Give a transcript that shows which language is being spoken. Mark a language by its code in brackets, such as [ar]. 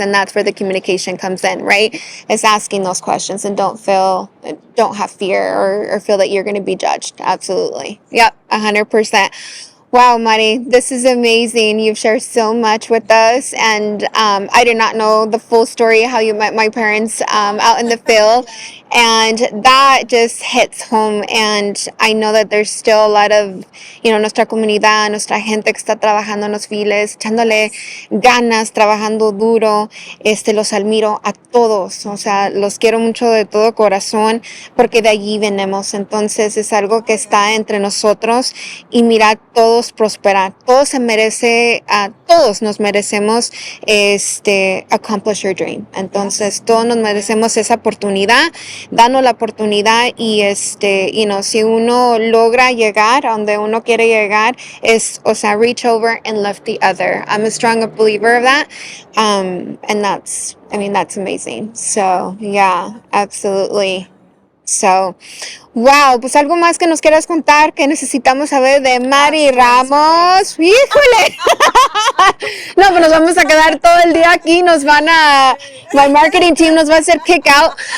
[en] And that's where the communication comes in, right? It's asking those questions, and don't have fear or feel that you're going to be judged. Absolutely. Yep, 100%. Wow, Mari, this is amazing. You've shared so much with us, and I did not know the full story how you met my parents out in the field, and that just hits home. And I know that there's still a lot of, [es] nuestra comunidad, nuestra gente que está trabajando en los files, echándole ganas, trabajando duro. Los admiro a todos, o sea, los quiero mucho de todo corazón, porque de allí venimos. Entonces es algo que está entre nosotros, y mirar todos todos prosperar, todos se merece, todos nos merecemos [en] accomplish your dream. [es] Entonces todos nos merecemos esa oportunidad, danos la oportunidad y si uno logra llegar a donde uno quiere llegar, [en] reach over and lift the other. I'm a strong believer of that, and that's amazing. So yeah, absolutely. So, wow, [es] pues algo más que nos quieras contar que necesitamos saber de Mari Ramos. ¡Híjole! No, pues nos vamos a quedar todo el día aquí, [en] my marketing team [es] nos va a hacer [en] kick out.